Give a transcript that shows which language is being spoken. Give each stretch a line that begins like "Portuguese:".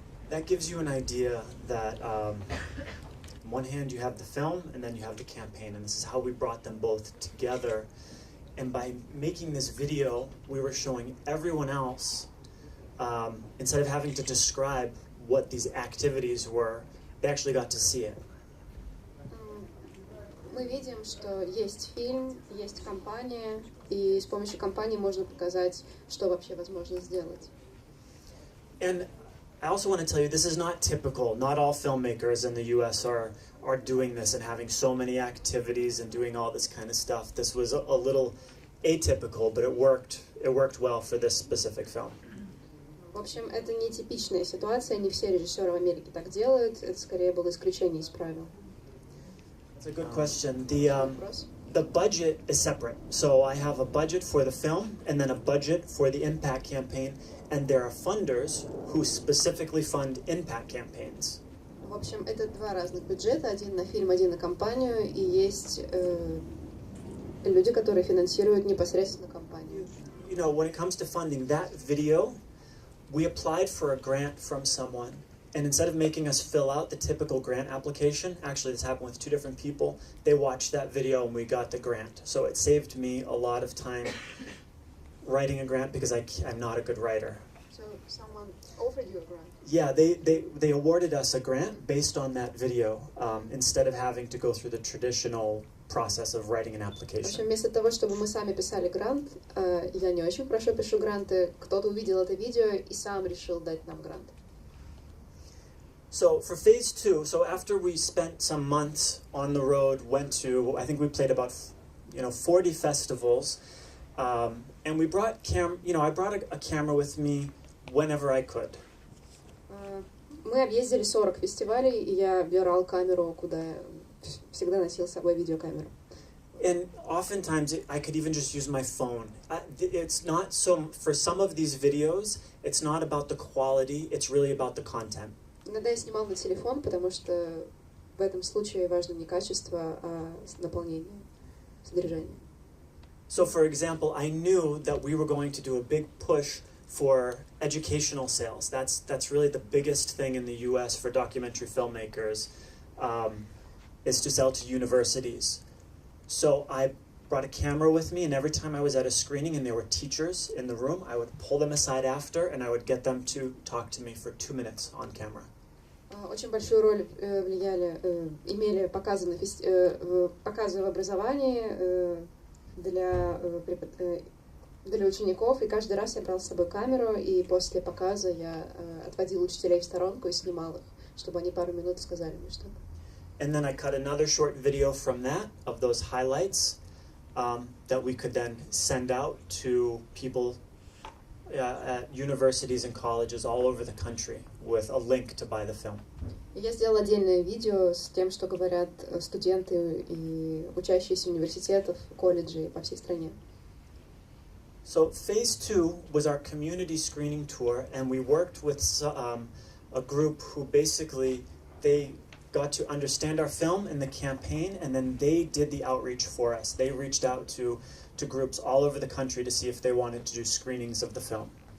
English: That gives you an idea that on one hand you have the film and then you have the campaign, and this is how we brought them both together. And by making this video, we were showing everyone else, instead of having to describe what these activities were, they actually got to see it.
Russian: Мы видим, что есть фильм, есть компания, и с помощью компании можно показать, что вообще возможно сделать.
English: And I also want to tell you, this is not typical. Not all filmmakers in the U.S. are doing this and having so many activities and doing all this kind of stuff. This was a little atypical, but it worked well for this specific film.
Russian: В общем, это не типичная ситуация, не все режиссеры в Америке так делают, это скорее было исключение из правил.
English: That's a good question. the budget is separate. So I have a budget for the film and then a budget for the impact campaign, and there are funders who specifically fund impact campaigns.
Russian: В общем, это два разных бюджета, один на фильм, один на кампанию, и есть люди, которые финансируют непосредственно кампанию.
English: You know, when it comes to funding that video, we applied for a grant from someone, and instead of making us fill out the typical grant application, actually this happened with two different people, they watched that video and we got the grant. So it saved me a lot of time writing a grant because I'm not a good writer. So someone offered you a grant? Yeah, they awarded us a grant based on that video, instead of having to go through the traditional process of writing an
Russian: В
English: application.
Russian: общем, вместо того, чтобы мы сами писали грант, я не очень хорошо пишу гранты, кто-то увидел это видео и сам решил дать нам грант.
English: So for phase 2, so after we spent some months on the road, went to, I think we played about 40 festivals, and we brought I brought a camera with me whenever I could.
Russian: Мы объездили 40 фестивалей, и я брал камеру, куда всегда носил с собой видеокамеру.
English: And oftentimes I could even just use my phone. It's not so, for some of these videos, it's not about the quality, it's really about the content.
Russian: Иногда я снимал на телефон, потому что в этом случае важно не качество, а наполнение, содержание.
English: So for example, I knew that we were going to do a big push for educational sales. That's really the biggest thing in the US for documentary filmmakers, is to sell to universities. So I brought a camera with me, and every time I was at a screening and there were teachers in the room, I would pull them aside after and I would get them to talk to me for 2 minutes on camera.
Russian: Очень большую роль имели показы в образовании для учеников, и каждый раз я брал с собой камеру, и после показа я отводил учителей в сторонку и снимал их, чтобы они пару минут сказали мне что-то.
English: And then I cut another short video from that, of those highlights, that we could then send out to people at universities and colleges all over the country with a link to buy the film.
Russian: Я сделал отдельное видео с тем, что говорят студенты и учащиеся университетов, колледжей по всей стране.
English: So phase 2 was our community screening tour, and we worked with a group who basically, they got to understand our film and the campaign, and then they did the outreach for us. They reached out to groups all over the country to see if they wanted to do screenings of the film.